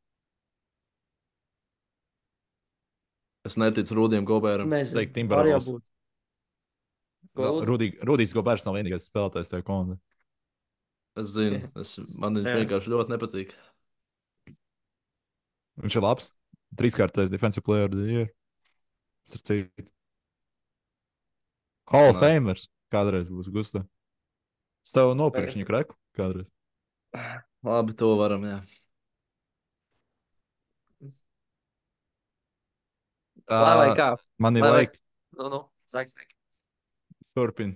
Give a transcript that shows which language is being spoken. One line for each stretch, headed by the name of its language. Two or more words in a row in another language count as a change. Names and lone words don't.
Latvian: Es neticu Rūdiem Gobēram. Es teiktu, Nezinu, var jau Timberwolves. būt. Ko lūdzu? Rudijs Gobērs nav vienīgais spēlētājs tajā komandā. Es zinu, man viņš Jā. vienkārši ļoti nepatīk. Viņš ir labs. Trīskārtais
English: defensive player of the year.
Latvian: Tas ir cits. Hall of Nē. Famers kādreiz būs Gusta. Es tev nopirkšu Vai- viņu kreku kādreiz. Labi, to varam, jā. Lai vai kā. Man ir Lai vai- laika. Saki. Turpin.